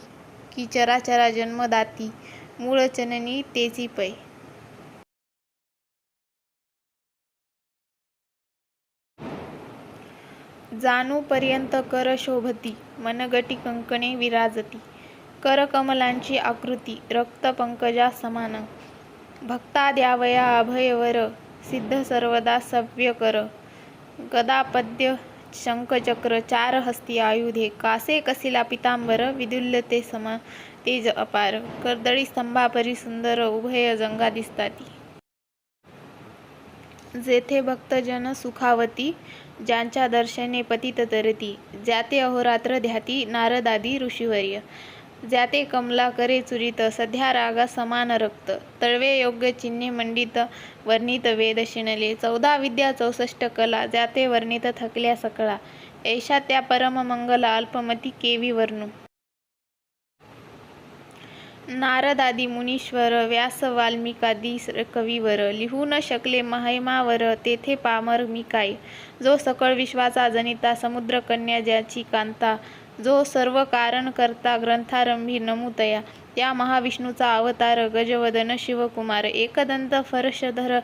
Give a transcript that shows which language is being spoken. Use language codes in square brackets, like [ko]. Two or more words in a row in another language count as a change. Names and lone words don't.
[mr] की चराचरा जन्मदाती. मूळ चननी तेची पै. जानू पर्यंत कर शोभती. मनगटी कंकणे विराजती. कर कमलांची आकृती. रक्त पंकजा समान. भक्ता द्यावया अभयवर. सिद्ध सर्वदा सव्यकर. गदा पद्य शंखचक्र. चार हस्ती आयुधे. कासे कसिला पितांबर. विदुल्य ते सम तेज अपार. कर्दळी स्तंभापरी सुंदर. उभय जंगा दिसताती. जेथे भक्तजन सुखावती. ज्यांच्या दर्शने पतित तरती. ज्याते अहोरात्र ध्याती नारदादी ऋषीवर्य. ज्याते कमला करे चुरित. सध्या रागा समान रक्त. तळवे योग्य चिन्हे मंडित. वर्णित वेद शिणले. 14 विद्या 64 कला. ज्याते वर्णित थकल्या सकळा. ऐशा त्या परम मंगला. अल्पमती केवी वर्णू. नारदादी मुनीश्वर. व्यास वाल्मिकादी कवीवर. लिहू न शकले महिमावर. तेथे पामर मी काय. जो सकळ विश्वाचा जनिता. समुद्र कन्या ज्याची कांता. जो सर्व कारण करता. ग्रंथारंभी नमुतया. त्या महाविष्णूचा अवतार. गजवदन शिवकुमार. एकदंत फर्शधर.